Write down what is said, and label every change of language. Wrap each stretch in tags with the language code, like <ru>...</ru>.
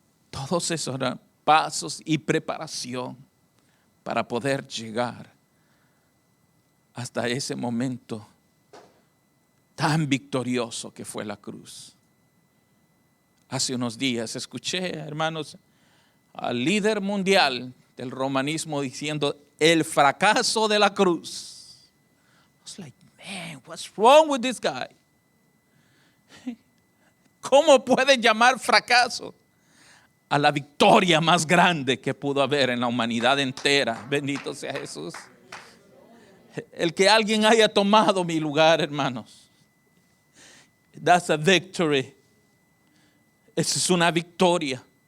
<es>Todos esos eran pasos y preparación para poder llegar hasta ese momento tan victorioso que fue la cruz. Hace unos días escuché, hermanos, al líder mundial del romanismo diciendo el fracaso de la cruz.</es> <en>I was like, man, what's wrong with this guy?</en> <es>¿Cómo pueden llamar fracaso a la victoria más grande que pudo haber en la humanidad entera? Bendito sea Jesús. El que alguien haya tomado mi lugar, hermanos.</es> <en>That's a victory.</en> <es>Esa es una victoria.</es>